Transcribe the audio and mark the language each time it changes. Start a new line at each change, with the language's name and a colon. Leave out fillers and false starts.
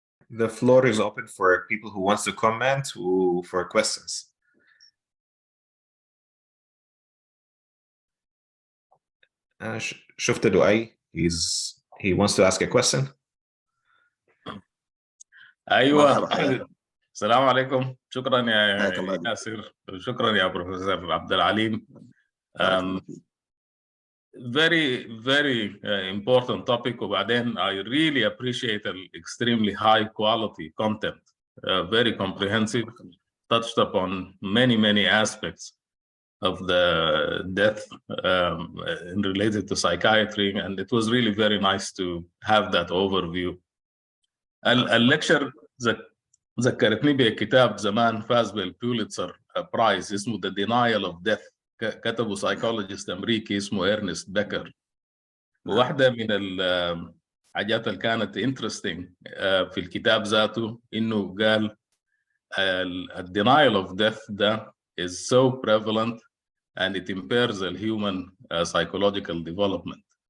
English: The floor is open for people who wants to comment or for questions.
Arabic: شفت
English: دعاء, he wants to ask a question.
Arabic: ايوه السلام عليكم. شكرا يا ياسر, شكرا يا بروفيسور عبد العليم.
English: Very important topic,
Arabic: وبعدين
English: I really appreciate the extremely high quality content, very comprehensive, touched upon many aspects of the death related to psychiatry, and it was really very nice to have that overview.
Arabic: الليكشر ذكرتني بكتاب زمان فاز بالبوليتزر برايز اسمه The Denial of Death كتبه سايكولوجيست امريكي اسمه إرنست بيكر. وواحده من الحاجات اللي كانت انترستنج في الكتاب ذاته انه قال
English: denial of death
Arabic: ده
English: is so prevalent and it impairs the human psychological development.